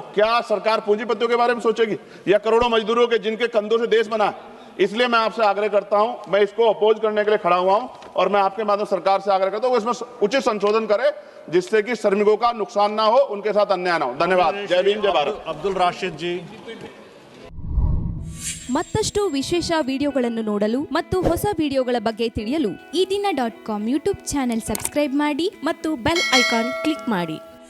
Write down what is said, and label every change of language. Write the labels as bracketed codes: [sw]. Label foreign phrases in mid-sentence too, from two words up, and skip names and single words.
[hi] क्या सरकार पूंजीपतियों के बारे में सोचेगी या करोड़ों मजदूरों के जिनके कंधों से देश बना है? इसलिए मैं आपसे आग्रह करता हूं, मैं इसको अपोज करने के लिए खड़ा हुआ हूं और मैं आपके माध्यम सरकार से आग्रह करता हूं इसमें उचित संशोधन करे जिससे कि श्रमिकों का नुकसान ना हो, उनके साथ अन्याय ना हो। धन्यवाद। जय भीम, जय भारत। अब्दुल राशिद जी। [kn] ಮತ್ತಷ್ಟು ವಿಶೇಷ ವಿಡಿಯೋಗಳನ್ನು ನೋಡಲು ಮತ್ತು ಹೊಸ ವಿಡಿಯೋಗಳ ಬಗ್ಗೆ ತಿಳಿಯಲು ಈ ದಿನ .com [en] YouTube channel subscribe [kn] ಮಾಡಿ ಮತ್ತು [en] bell icon click [kn] ಮಾಡಿ.